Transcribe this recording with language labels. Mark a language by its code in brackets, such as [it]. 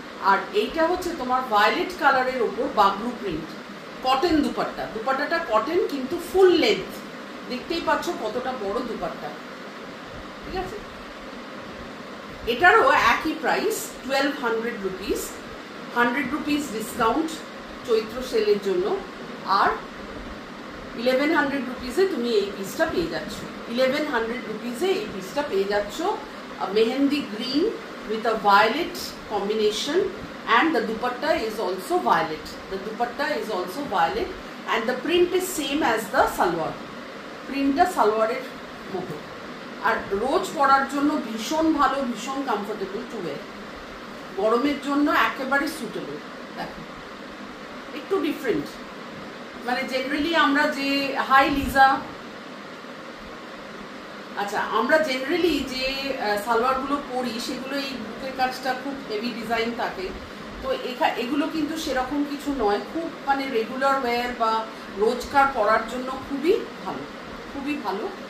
[bn] আর এইটা হচ্ছে তোমার ভায়োলেট কালারের ওপর বাগরু প্রিন্ট, কটন দুপাট্টাটা কটন, কিন্তু ফুল লেন্থ, দেখতেই পাচ্ছ কতটা বড় দুপাট্টা। ঠিক আছে। এটারও একই প্রাইস 1200 রুপিস, 100 রুপিস ডিসকাউন্ট চৈত্র সেলের জন্য, আর 1100 রুপিসে তুমি এই পিসটা পেয়ে যাচ্ছ। 1100 রুপিসে এই পিসটা পেয়ে যাচ্ছ। [en] Mehendi green with a violet combination, and the dupatta is also violet. The dupatta is also violet and the print is same as the salwar. [bn] প্রিন্টটা সালোয়ারের মতো, আর রোজ পরার জন্য ভীষণ ভালো, ভীষণ [en] comfortable to wear, [bn] গরমের জন্য একেবারে সুটেবল। দেখো একটু ডিফারেন্ট, মানে জেনারেলি আমরা যে হাই লিজা, আচ্ছা আমরা জেনারেলি যে সালোয়ারগুলো পরি সেগুলো এই বুকের কাজটা খুব হেভি ডিজাইন থাকে, তো এগুলো কিন্তু সেরকম কিছু নয়, খুব মানে রেগুলার ওয়্যার বা রোজকার পরার জন্য খুবই ভালো, খুবই ভালো।